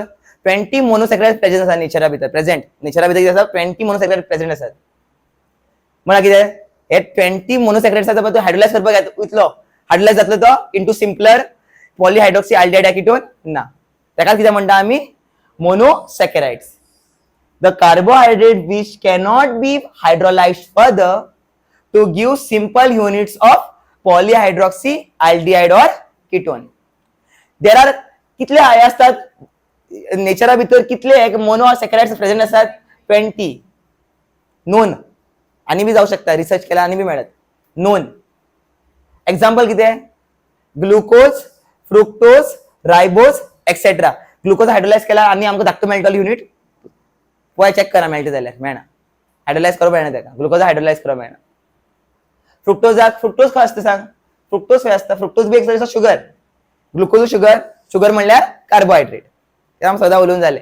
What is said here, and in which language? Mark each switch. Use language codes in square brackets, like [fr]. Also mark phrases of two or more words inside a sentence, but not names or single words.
[kok] 20 [en] monosaccharides present [kok] असतात नेचरा भितर. प्रेझेंट नेचरा भितर कितें आसा? 20 [en] monosaccharides present [kok] असतात. म्हळ्यार कितें? हे 20 मोनोसॅकराइड्स आसा तो हायड्रोलाइज करपाक वयतलो, हायड्रोलाइज जातलो तो [en] into simpler polyhydroxy aldehyde [kok] या किटोन ना. तेका कितें म्हणटा आमी? मोनोसॅकराइड्स. [en] The carbohydrate which cannot be hydrolyzed further to give simple units of polyhydroxy aldehyde or ketone. There are [kok] कितले आय असतात नेचरा भितर? कितले मोनोसॅकराइड्स प्रेझेंट असतात? 20 नोन. आणि बी जाऊ शकता, रिसर्च केला आणि बी मेळत. नोन. एक्झाम्पल कितें? [en] Glucose, fructose, ribose etcetera. [kok] ग्लुकोज हायड्रोलाइज केला आणि आमकां धाकटो मेळटलो युनिट. पळय चेक करा मेळटा जाल्यार मेळना. हायड्रोलाइज करप मेळना तेका. ग्लुकोज हायड्रोलाइज करप मेळना. फ्रुक्टोज खंय आसता सांग? फ्रुक्टोज खंय आसता? फ्रुक्टोज बी एक शुगर. ग्लुकोज शुगर. शुगर म्हणल्यार कार्बोहायड्रेट. ते आमकां सदां उलोवन जालें.